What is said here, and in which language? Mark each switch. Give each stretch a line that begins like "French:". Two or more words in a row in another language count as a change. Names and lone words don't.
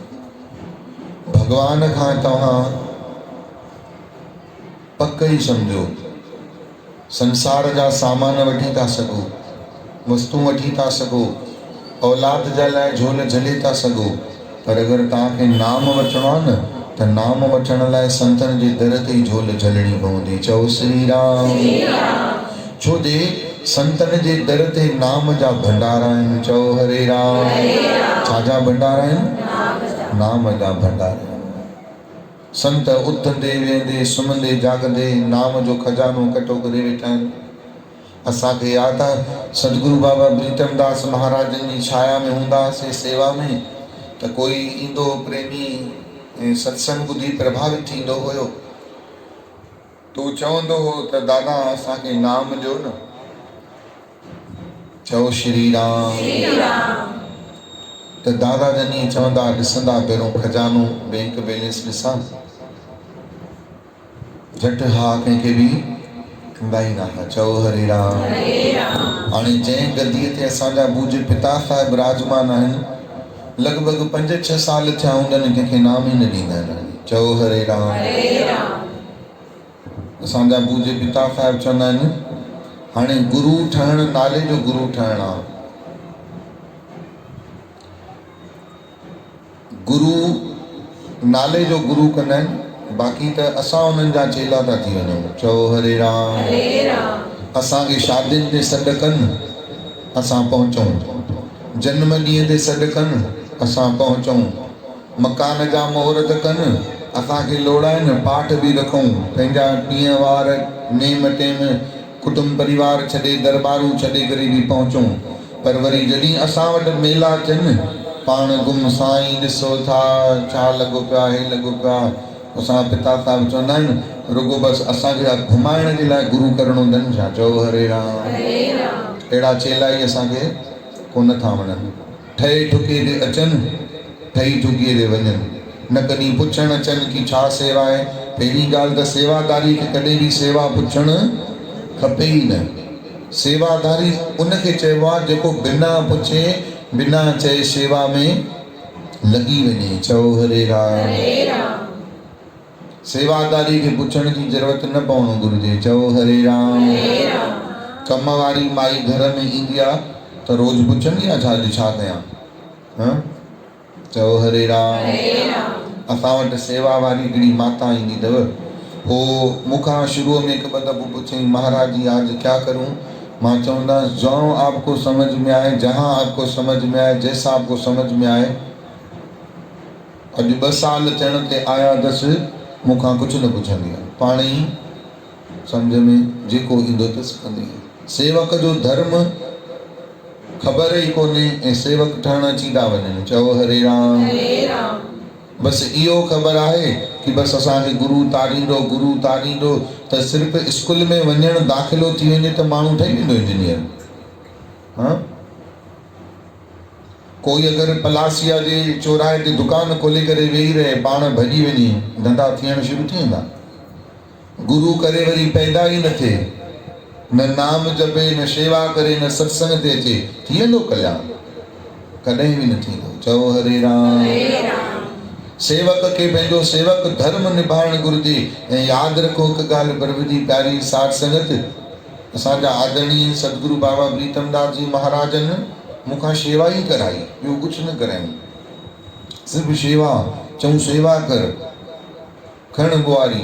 Sindhi: भॻवान खां तव्हां पक ई सम्झो, संसार जा सामान वठी था सघो, वस्तू वठी था सघो, औलाद जा लाइ झोल झले था सघो, पर अगरि तव्हांखे नाम वठिणो आहे न, त नाम वठण लाइ संतनि जे दर ते ई झोल झलणी पवंदी। चओ श्री राम। छो जे संतनि जे दर ते नाम जा भंडारा आहिनि। चओ हरे राम। छा जा भंडारा आहिनि? नाम जा भंडारा आहिनि। संत उथंदे वेहंदे सुम्हंदे जागंदे नाम जो खजानो कठो करे वेठा आहिनि। असांखे यादि आहे सतगुरु बाबा प्रीतम दास महाराजनि जी छाया में हूंदासीं सेवा में, त कोई ईंदो प्रेमी ऐं सत्संग ॿुधी प्रभावित थींदो हुयो, तो चवंदो हो त दादा असांखे नाम ॾियो न। चओ श्री राम। त दादा जनी चवंदा ॾिसंदा पहिरियों खजानो बैंक बैलेंस ॾिसां, झटि हा कंहिंखे बि कंदा ई न हुआ। चओ हरे राम। हाणे जंहिं गद्दीअ ते असांजा पूज्य पिता साहिब विराजमान आहिनि, लॻभॻि 5-6 साल थिया हूंदनि कंहिंखे नाम ई न ॾींदा आहिनि। चओ हरे राम। असांजा पूज्य पिता साहिब चवंदा आहिनि हाणे गुरु ठहण नाले जो गुरु ठहण आहे। गुरु नाले जो गुरु कंदा आहिनि, बाक़ी त असां उन्हनि जा चेला था थी वञूं। चओ हरे राम। असांखे शादियुनि ते सॾु कनि, असां पहुचूं। जन्म ॾींहं ते सॾु कनि, असां पहुचूं। मकान जा मुहूर्त कनि, असांखे लोड़ाइनि, पाठ बि रखूं, पंहिंजा ॾींहं वार नेम टेम कुटुंब परिवार छॾे दरबारूं छॾे करे बि पहुचूं। पर वरी जॾहिं असां वटि मेला अचनि, पाण गुम साईं ॾिसो था छा लॻो पियो आहे, हे लॻो पियो आहे। असां पिता साहिब चवंदा आहिनि रुगो बसि असांखे घुमाइण जे लाइ गुरु करणो अथनि छा। चओ हरे राम। अहिड़ा चेला ई असांखे कोन था वणनि। ठहे ठुके ते अचनि, ठही ठुकीअ ते वञनि, न कॾहिं पुछणु अचनि कि छा सेवा आहे। पहिरीं ॻाल्हि त सेवादारी खे कॾहिं बि सेवा पुछणु खपे ई न। सेवादारी उनखे चइबो आहे जेको बिना पुछे बिना चए सेवा में लॻी वञे। चओ हरे राम। सेवादारी खे पुछण जी ज़रूरत न पवणो घुरिजे। चओ हरे राम। कम वारी माई घर में ईंदी आहे त रोज़ पुछंदी आहे छा अॼु छा कयां। चओ हरे राम। असां वटि सेवा वारी हिकिड़ी माता ईंदी अथव, हो मूंखां शुरूअ में हिकु ॿ दफ़ो पुछई
Hindi: महाराज जी आज क्या करूं।
Sindhi: मां चवंदासीं
Hindi: जो आपको समझ में आए, जहाँ आपको समझ में आए, जैसा आपको समझ में आए।
Sindhi: अॼु 2 साल थियण ते आया अथसि, मूंखां कुझु न पुछंदी आहे, पाण ई सम्झ में जेको ईंदो अथसि कंदी आहे। सेवक जो धर्म ख़बर ई कोन्हे ऐं सेवक ठहण अची था वञनि। चओ हरे राम। बसि इहो ख़बर आहे कि बसि असांखे गुरु तारींदो, गुरु तारींदो, त सिर्फ़ु स्कूल में वञणु दाख़िलो थी वञे त माण्हू ठही वेंदो इंजीनियर। कोई अगरि पलासिया जे चौराहे ते दुकान खोले करे वेही रहे, पाण भॼी वञे, धंधा थियण शुरू थी वेंदा। गुरु करे वरी पैदा ई न थिए, न नाम जपे, न शेवा करे, न सत्संग ते अचे, थी वेंदो कल्याण? कॾहिं बि न थींदो। चओ हरे राम। सेवक खे पंहिंजो सेवक धर्म निभाइणु घुरिजे। ऐं यादि रखो हिकु ॻाल्हि प्रभु जी प्यारी साध संगत, असांजा आदरणीय सदगुरु बाबा प्रीतमदास जी महाराजन मूंखां शेवा ही कराई, ॿियो कुझु न करायूं, सिर्फ़ु शेवा। चऊं सेवा कर, खण बुआरी।